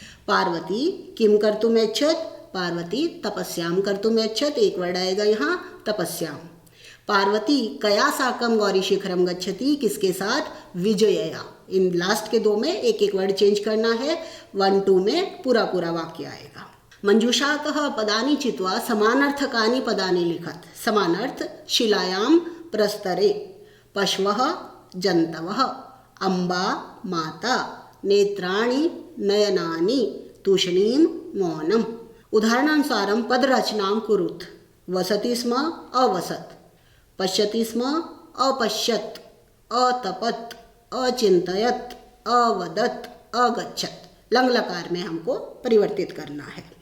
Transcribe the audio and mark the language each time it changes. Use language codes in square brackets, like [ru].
[sa] पार्वती किम कर्तुम इच्छत, पार्वती तपस्याम कर्तुम इच्छत, [hi] एक वर्ड आएगा यहाँ [sa] तपस्याम। पार्वती कया साकम गौरी शिखरम गच्छति, [hi] किसके साथ? [sa] विजयया। [hi] इन लास्ट के 2 में एक एक वर्ड चेंज करना है, 1, 2 में पूरा पूरा वाक्य आएगा। [sa] मंजूषातः पदानि चित्वा समानार्थकानि पदानि लिखत। समानार्थ शिलायाम प्रस्तरे, पशवः जन्तवः, अम्बा माता, नेत्राणि नयनानि, तूष्णीं मौनम्। उदाहरणानुसारं पदरचनां कुरुत। वसति स्म अवसत्, पश्यति स्म अपश्यत्, अतपत्, अचिन्तयत्, अवदत्, अगच्छत्। [hi] लंग लकार में हमको परिवर्तित करना है।